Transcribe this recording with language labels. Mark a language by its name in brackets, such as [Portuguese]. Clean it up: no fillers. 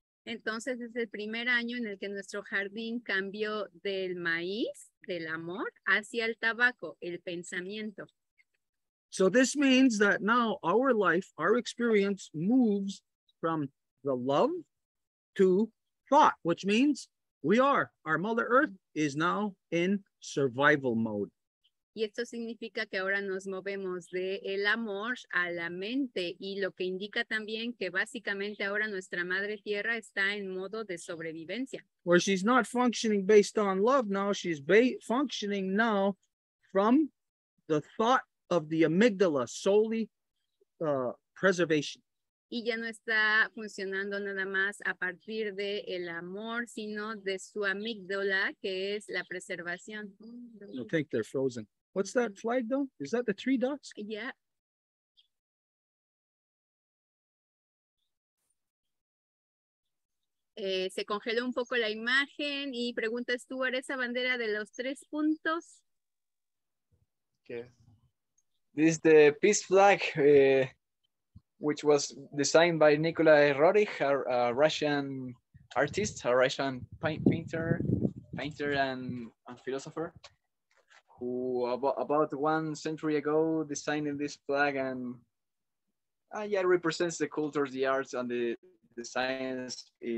[Spanish] Entonces es el primer año en el que nuestro jardín cambió del maíz, del amor, hacia el tabaco, el pensamiento. [English] So this means that now our life, our experience moves from the love to thought, which means our Mother Earth is now in survival mode. [Spanish] Y esto significa que ahora nos movemos de el amor a la mente y lo que indica también que básicamente ahora nuestra Madre Tierra está en modo de sobrevivencia. [English] Where she's not functioning based on love now, she's functioning now from the thought of the amygdala, solely preservation. [Spanish] Y ya no está funcionando nada más a partir de el amor, sino de su amígdala, que es la preservación. [English] I think they're frozen. What's that flag though? Is that the 3 dots? Yeah. [Spanish] Se congeló un poco la imagen y preguntas tú, ¿eres esa bandera de los 3 puntos? [English] Okay. This is the peace flag, which was designed by Nikolai Roerich, a Russian artist, a Russian painter and philosopher, who about 1 century ago designed this flag, and yeah, it represents the culture, the arts, and the science.